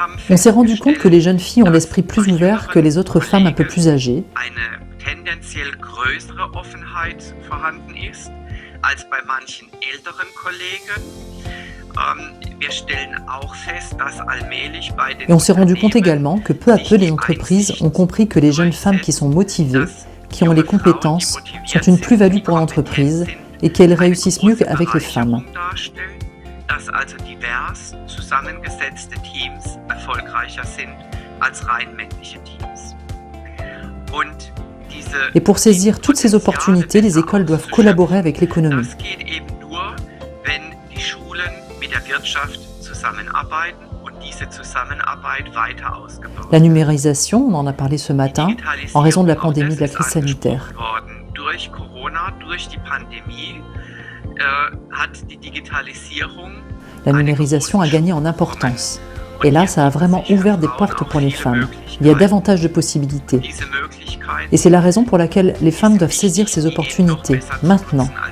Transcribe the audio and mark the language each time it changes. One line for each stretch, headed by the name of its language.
French: On s'est rendu compte que les jeunes filles ont l'esprit plus ouvert que les autres femmes un peu plus âgées.
German: tendenziell größere Offenheit vorhanden ist als bei manchen älteren Kollegen. Wir stellen auch fest, dass allmählich bei den
French: Et on s'est rendu compte également que peu à peu les entreprises ont compris que les jeunes femmes qui sont motivées, qui ont les compétences, sont une plus-value pour l'entreprise et qu'elles réussissent mieux qu'avec les femmes.
German: Dass also divers zusammengesetzte Teams erfolgreicher sind als rein männliche Teams. Und
French: Et pour saisir toutes ces opportunités, les écoles doivent collaborer avec l'économie.
German: Das geht eben nur, wenn die Schulen mit der Wirtschaft zusammenarbeiten und diese Zusammenarbeit weiter ausgebaut
French: La numérisation, on en a parlé ce matin, en raison de la pandémie de la crise sanitaire.
German: Durch Corona, durch die Pandemie, hat die Digitalisierung
French: La numérisation a gagné en importance. Et là, ça a vraiment ouvert des portes pour les femmes. Il y a davantage de possibilités.
German: diese Möglichkeit
French: Et c'est la raison pour laquelle les femmes doivent saisir ces opportunités, maintenant.